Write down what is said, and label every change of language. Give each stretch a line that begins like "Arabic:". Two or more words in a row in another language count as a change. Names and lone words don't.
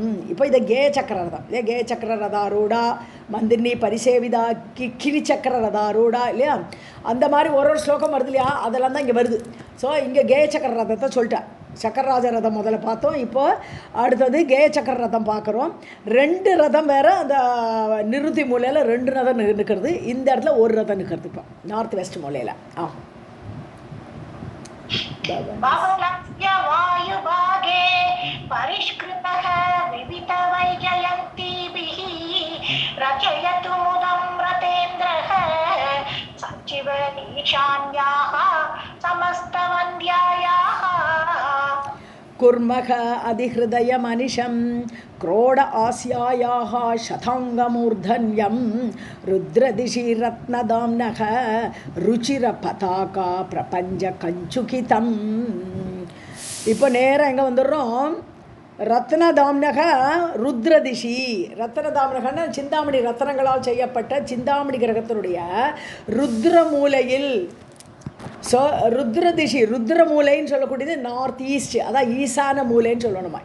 Tamil: இப்போ இதை கேய சக்கர ரதம் இல்லையா,
Sanskrit: गेय चक्र रथारूढा मन्त्रिणी परिसेविता किरि चक्र रथारूढा
Tamil: இல்லையா, அந்த மாதிரி ஒரு ஸ்லோகம் வருது இல்லையா, அதெல்லாம் தான் இங்கே வருது. ஸோ இங்கே கேய சக்கர ரதத்தை சொல்லிட்டேன். சக்கரராஜ ரதம் முதல்ல பார்த்தோம், இப்போது அடுத்தது கேய சக்கர ரதம் பார்க்குறோம். 2 ரதம் வேறு, அந்த நிருதி மூலையில் 2 ரதம் நிற்கிறது, இந்த இடத்துல ஒரு ரதம் நிற்கிறது. இப்போ
English: north west
Tamil: மூலையில்.
Sanskrit: बहुलस्य वायुभागे परिष्कृतः विविधवैजयन्तीभिः रचयतु मुदं रतेन्द्रः सचिव ईशान्याः समस्तवन्द्यायाः कुर्मः अधिहृदयमनिशं क्रोड आस्यायाः शताङ्गमूर्धन्यं रुद्रदिशि रत्नदाम्नः रुचिरपताका प्रपञ्चकञ्चुकितम्.
Tamil: இப்போ நேராக எங்கே வந்துடுறோம்,
Sanskrit: रत्नदाम्नः रुद्रदिशि.
Tamil: ரத்னதாம்னகன்னா சிந்தாமணி ரத்னங்களால் செய்யப்பட்ட சிந்தாமணி கிரகத்தினுடைய ருத்ரமூலையில். ஸோ ருத்ரதிஷி, ருத்ரமூலைன்னு சொல்லக்கூடியது
English: north east,
Tamil: அதான் ஈசான மூலைன்னு சொல்லணுமா.